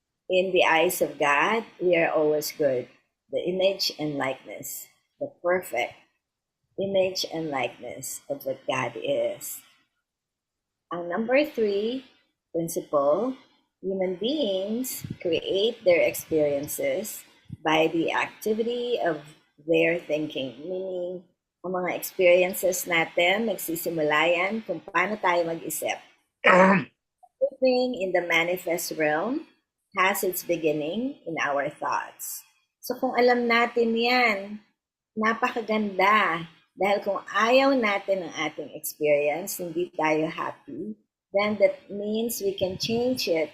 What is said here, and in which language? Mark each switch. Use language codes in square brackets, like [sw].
[en] In the eyes of God, we are always good. The image and likeness, the perfect image and likeness of what God is. Ang number 3 principle, human beings create their experiences by the activity of their thinking. [tl] Meaning, ang mga experiences natin, nagsisimula yan kung paano tayo mag-isip. [en] Everything in the manifest realm has its beginning in our thoughts. [tl] So kung alam natin yan, napakaganda. Dahil kung ayaw natin ng ating experience, hindi tayo happy, [en] then that means we can change it.